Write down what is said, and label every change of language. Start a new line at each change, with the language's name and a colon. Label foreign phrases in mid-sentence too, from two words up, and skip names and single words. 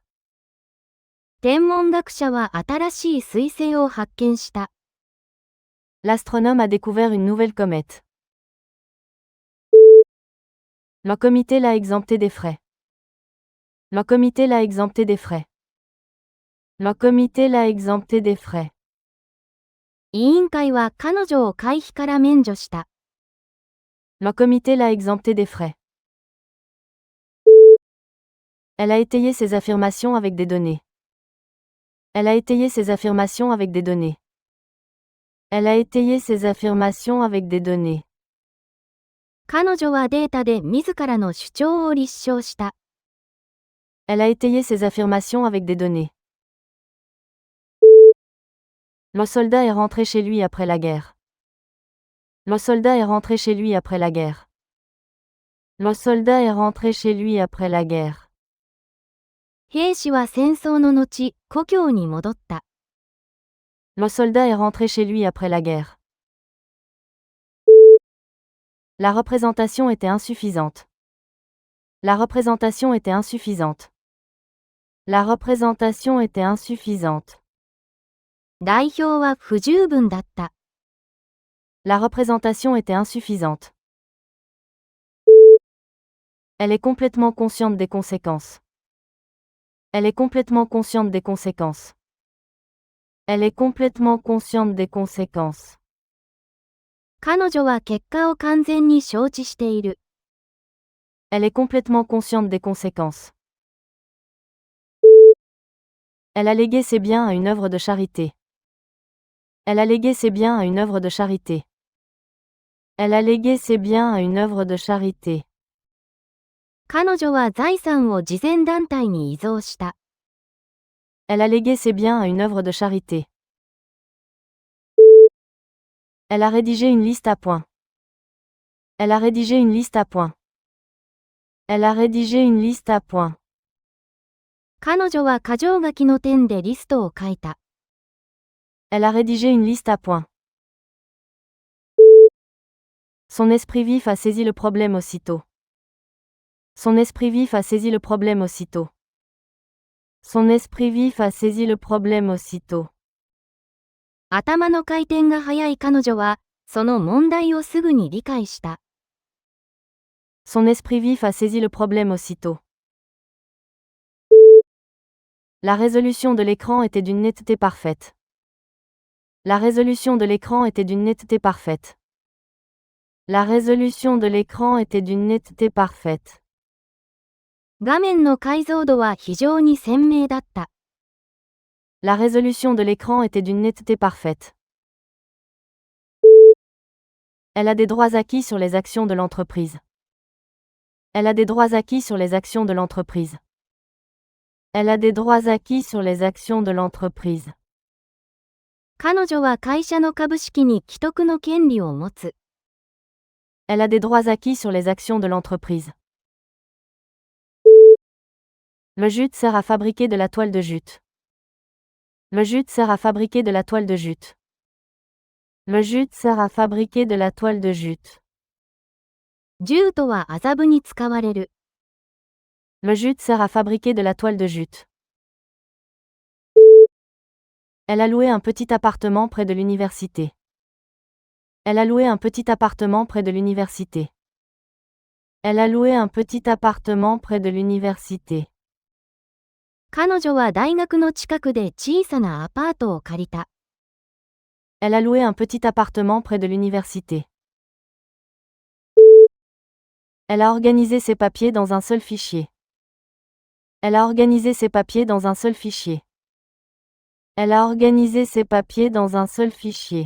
Japanese: 天文学者は新しい彗星を発見した。
French: L'astronome a découvert une nouvelle comète. Le comité l'a exempté des frais. Le comité l'a exempté des frais. Le comité l'a exempté des frais.
Japanese: 委員会は彼女を会費から免除した。
French: Le comité l'a exempté des frais. Elle a étayé ses affirmations avec des données. Elle a étayé ses affirmations avec des données. Elle a étayé ses affirmations avec des données.
Japanese: 彼女はデータで自らの主張を立証した。
French: Elle a étayé ses affirmations avec des données. Le soldat est rentré chez lui après la guerre. Le soldat est rentré chez lui après la guerre. Le soldat est rentré chez lui après la guerre.
Japanese: 兵士は戦争の後、故郷に戻った。
French: Le soldat est rentré chez lui après la guerre. La représentation était insuffisante. La représentation était insuffisante. La représentation était insuffisante.
Japanese: 代表は不十分だった。
French: La représentation était insuffisante. Elle est complètement consciente des conséquences. Elle est complètement consciente des conséquences. Elle est complètement consciente des conséquences.
Japanese: 彼女は結果を完全に承知している。
French: Elle est complètement consciente des conséquences. Elle a légué ses biens à une œuvre de charité. Elle a légué ses biens à une œuvre de charité. Elle a légué ses biens à une œuvre de charité.
Japanese: 彼女は財産を慈善団体に遺贈した。
French: Elle a légué ses biens à une œuvre de charité. Elle a rédigé une liste à points. Elle a rédigé une liste à points. Elle a rédigé une liste à points.
Japanese: 彼女は箇条書きの点でリストを書いた。
French: Elle a rédigé une liste à points. Son esprit vif a saisi le problème aussitôt. Son esprit vif a saisi le problème aussitôt. Son esprit vif a saisi le problème aussitôt.
Japanese: 頭の回転が速い彼女は、その問題をすぐに理解した。
French: Son esprit vif a saisi le problème aussitôt. La résolution de l'écran était d'une netteté parfaite. La résolution de l'écran était d'une netteté parfaite. La résolution de l'écran était d'une netteté parfaite.
Japanese: 画面の解像度は非常に鮮明だった。
French: La résolution de l'écran était d'une netteté parfaite. Elle a des droits acquis sur les actions de l'entreprise. Elle a des droits acquis sur les actions de l'entreprise. Elle a des droits acquis sur les actions de l'entreprise.
Japanese: 彼女は会社の株式に既得の権利を持つ。
French: Elle a des droits acquis sur les actions de l'entreprise. Le jute sert à fabriquer de la toile de jute. Le jute sert à fabriquer de la toile de jute. Le jute sert à fabriquer de la toile de jute.
Japanese: ジュートは麻布に使われる。
French: Le jute sert à fabriquer de la toile de jute. Elle a loué un petit appartement près de l'université. Elle a loué un petit appartement près de l'université. Elle a loué un petit appartement près de l'université.
Japanese: 彼女は大学の近くで小さなアパートを借りた。
French: Elle a loué un petit appartement près de l'université. Elle a organisé ses papiers dans un seul fichier. Elle a organisé ses papiers dans un seul fichier. Elle a organisé ses papiers dans un seul fichier.